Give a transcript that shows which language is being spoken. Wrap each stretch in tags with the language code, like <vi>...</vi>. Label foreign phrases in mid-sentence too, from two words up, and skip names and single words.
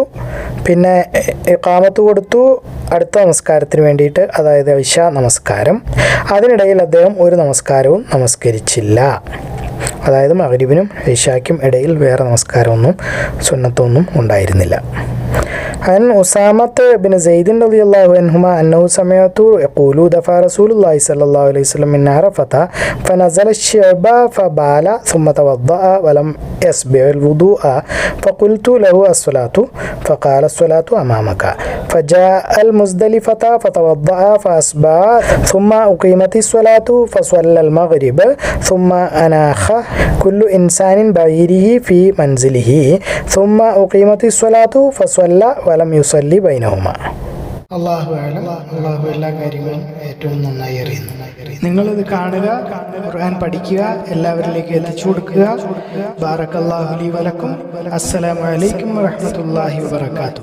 <ml>പിന്നെ ഇഖാമത്ത് കൊടുത്തു അടുത്ത നമസ്കാരത്തിന് വേണ്ടിയിട്ട്, അതായത് ഇശ നമസ്കാരം. അതിനിടയിൽ അദ്ദേഹം ഒരു നമസ്കാരവും നമസ്കരിച്ചില്ല. അതായത് മഗ്രിബിനും ഇശായ്ക്കും ഇടയിൽ വേറെ നമസ്കാരമൊന്നും സുന്നത്തൊന്നും ഉണ്ടായിരുന്നില്ല.</ml> <ar>عن أسامة بن زيد رضي الله عنهما أنه سمعت يقول دفع رسول الله صلى الله عليه وسلم من عرفة فنزل الشعب فبال ثم توضأ ولم يسبع الوضوء فقلت له الصلاة فقال الصلاة أمامك فجاء المزدلفة فتوضأ فأسبع ثم أقيمت الصلاة فصلى المغرب ثم أناخ كل إنسان بعيره في منزله ثم أقيمت الصلاة فصلى ولم يصلي بينهما.</ar> <ml>അള്ളാഹു എല്ലാ കാര്യങ്ങളും ഏറ്റവും നന്നായി അറിയുന്നു. നിങ്ങളിത് കാണുക, ഖുർആൻ പഠിക്കുക, എല്ലാവരിലേക്ക് എത്തിച്ചു കൊടുക്കുക.</ml> <ar>بارك الله لي ولكم. السلام عليكم ورحمة الله وبركاته.</ar>